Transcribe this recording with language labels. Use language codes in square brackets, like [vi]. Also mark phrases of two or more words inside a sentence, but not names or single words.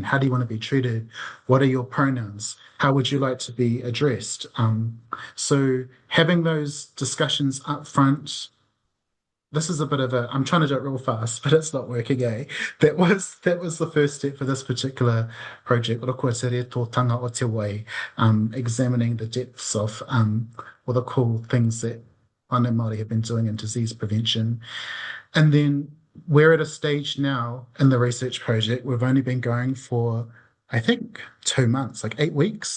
[en] How do you want to be treated? What are your pronouns? How would you like to be addressed? So having those discussions up front, this is a bit of I'm trying to do it real fast, but it's not working, eh? That was the first step for this particular project, Roko te re tō tanga o te wai, examining the depths of all the cool things that whānau Māori have been doing in disease prevention. And then we're at a stage now in the research project, we've only been going for, I think, 2 months, like 8 weeks.